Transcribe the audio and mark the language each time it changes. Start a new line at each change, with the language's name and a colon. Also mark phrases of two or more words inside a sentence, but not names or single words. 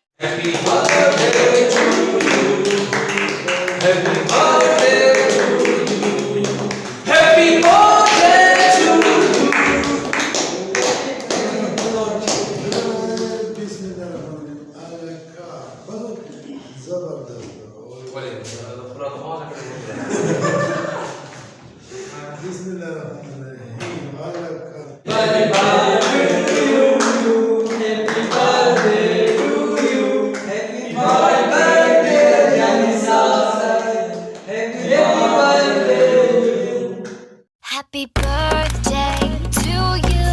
English: Happy birthday to you. Happy birthday to you. Happy birthday to you.
Arabic: بسم الله الرحمن الرحيم.
English: Happy birthday to you. Happy birthday to you. Happy birthday, Janisa. Happy birthday to you. Happy birthday to you.